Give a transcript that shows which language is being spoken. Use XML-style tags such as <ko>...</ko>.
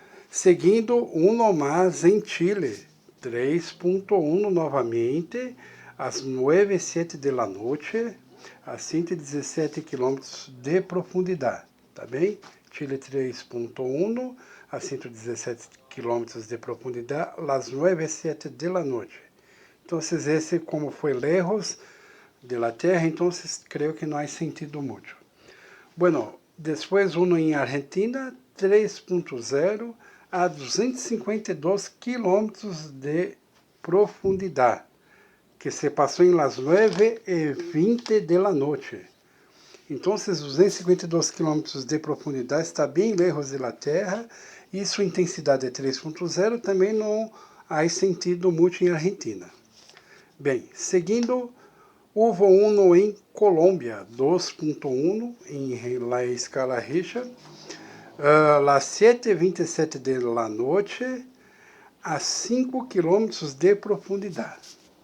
<pt>Seguindo, mais em Chile, 3.1 novamente, às 9h07 da noite, a 117 quilômetros de profundidade, tá bem? Chile 3.1, a 117 quilômetros de profundidade, às 9h07 da noite. Então, esse como foi lejos da Terra, então creio que não há sentido muito.</pt> <es>Bueno, después uno en Argentina, 3.0 a 252 kilómetros de profundidad,</es> <pt>que se passou em</pt> <es>las 9:20 de la noche.</es> <pt>Então, 252 quilômetros de profundidade está bem lejos da Terra e sua intensidade é 3.0, também não há sentido muito em Argentina. Bem, seguindo, houve um em Colômbia, 2.1 em la escala Richter,</pt> <es>las 7:27 de la noche,</es> <pt>a 5 quilômetros de profundidade.</pt>